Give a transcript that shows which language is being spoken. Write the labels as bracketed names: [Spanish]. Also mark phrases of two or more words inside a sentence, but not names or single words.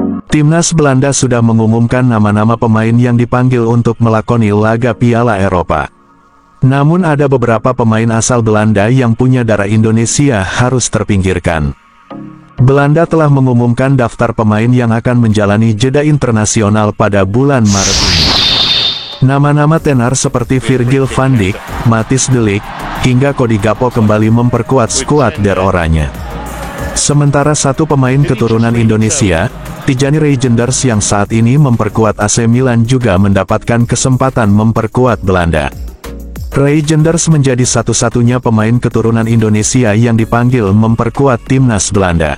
[Indonesian] Timnas Belanda sudah mengumumkan nama-nama pemain yang dipanggil untuk melakoni laga Piala Eropa. Namun ada beberapa pemain asal Belanda yang punya darah Indonesia harus terpinggirkan. Belanda telah mengumumkan daftar pemain yang akan menjalani jeda internasional pada bulan Maret ini. Nama-nama tenar seperti Virgil van Dijk, Matthijs de Ligt, hingga Cody Gakpo kembali memperkuat skuad Der Oranje. Sementara satu pemain keturunan Indonesia, Tijani Reijnders yang saat ini memperkuat AC Milan juga mendapatkan kesempatan memperkuat Belanda. Reijnders menjadi satu-satunya pemain keturunan Indonesia yang dipanggil memperkuat timnas Belanda.